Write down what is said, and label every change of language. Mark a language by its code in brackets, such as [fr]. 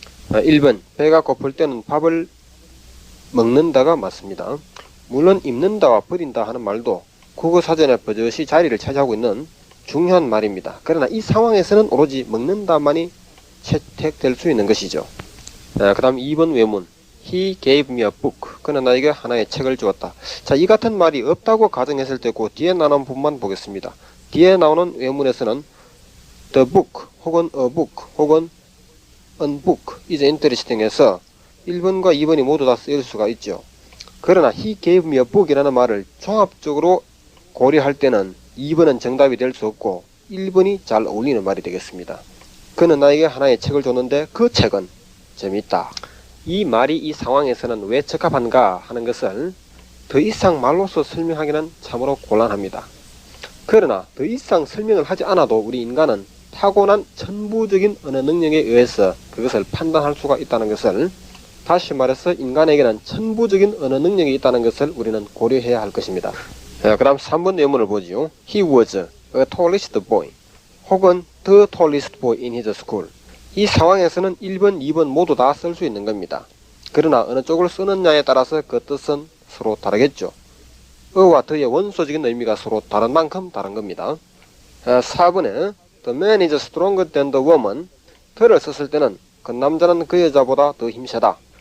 [ko] 1번 배가 고플 때는 밥을 먹는다가 맞습니다. 물론 입는다와 버린다 하는 말도 국어사전에 버젓이 자리를 차지하고 있는 중요한 말입니다. 그러나 이 상황에서는 오로지 먹는다만이 채택될 수 있는 것이죠. 그 다음 2번 외문 [en] He gave me a book. [ko] 그는 나에게 하나의 책을 주었다. 자, 이 같은 말이 없다고 가정했을 때 그 뒤에 나오는 부분만 보겠습니다. 뒤에 나오는 외문에서는 the book 혹은 a book 혹은 [en] an book is interesting [ko] 해서 1번과 2번이 모두 다 쓰일 수가 있죠. 그러나 [en] he gave me a book [ko] 이라는 말을 종합적으로 고려할 때는 2번은 정답이 될 수 없고 1번이 잘 어울리는 말이 되겠습니다. 그는 나에게 하나의 책을 줬는데 그 책은 재밌다. 이 말이 이 상황에서는 왜 적합한가 하는 것을 더 이상 말로서 설명하기는 참으로 곤란합니다. 그러나 더 이상 설명을 하지 않아도 우리 인간은 타고난 천부적인 언어 능력에 의해서 그것을 판단할 수가 있다는 것을, 다시 말해서 인간에게는 천부적인 언어 능력이 있다는 것을 우리는 고려해야 할 것입니다. 그 다음 3번 예문을 보지요. [en] He was a tallest boy [ko] 혹은 [en] the tallest boy in his school. [ko] 이 상황에서는 1번, 2번 모두 다 쓸 수 있는 겁니다. 그러나 어느 쪽을 쓰느냐에 따라서 그 뜻은 서로 다르겠죠. 어와 더의 원소적인 의미가 서로 다른 만큼 다른 겁니다. 4번에 [en] The man is stronger than the woman. [ko] 더를 썼을 때는 그 남자는 그 여자보다 더 힘세다.